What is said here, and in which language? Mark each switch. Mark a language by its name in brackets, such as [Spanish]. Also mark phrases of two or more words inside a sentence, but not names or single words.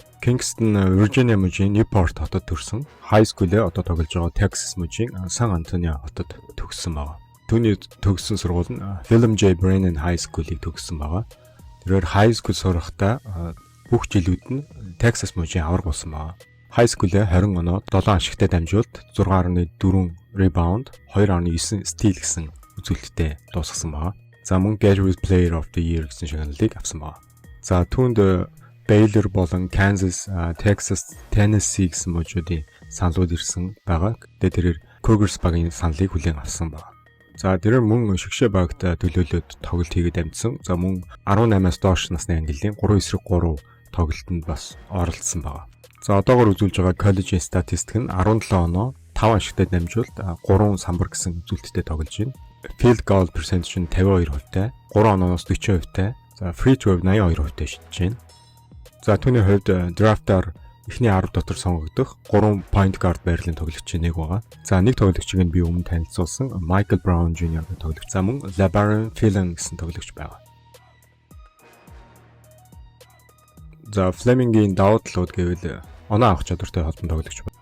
[Mongolian] Kingston Virginia мужийн Newport хотод төрсэн. [English] High school- [Mongolian] ээ одоо тоглож байгаа Texas мужийн San Antonio хотод төгссөн байна. Түүний төгссөн сургууль нь William J. Brennan High School-ыг төгссөн байгаа. Тэрээр [English] high school [Mongolian] сурахдаа бүх жилүүд нь Texas мужийн авраг болсон байна. [English] High school- [Mongolian] ээ 20 оноо 7 ашигтай дамжуулт 6.4 rebound, 2.9 steal гэсэн үзүүлэлттэй дуусгасан байна. За мөн Graduate Player of the Year гэсэн шагналыг авсан байна. За түүнд Baylor болон Kansas, Texas, Tennessee гэсэн мужуудын саналууд ирсэн байгаа. Тэгээд тэрээр Cougars багийн саналыг хүлээн авсан байна. За тэрээр мөн шигшээ багт төлөөлөд тоглолт хийгээд амжсан. За мөн 18-аас доош насны ангиллын 3-3 тоглолтод бас оролцсон байна. За одоогоор үзүүлж байгаа коллежийн статистик нь 17 оноо 5 ашигтай дамжуулт 3 самбар гэсэн үзүүлэлттэй тоглож байна. [English] Field goal percentage [Mongolian] нь 52%-тай, 3 онооноос 40%-тай. За [English] free throw [Mongolian] 82%-тай шидэж байна. За түүний хувьд драфтаар эхний 10 дотор сонгогдох 3 [English] point guard [Mongolian] байрлалын тоглогчийн нэг байгаа. За нэг тоглогчийг нь би өмнө танилцуулсан Michael Brown Jr. гэх тоглогч. За мөн LeBaron Phelan гэсэн тоглогч байгаа. За Fleming-ийн давуу талууд гэвэл оноо авах чадвартай холбон тоглогч байна.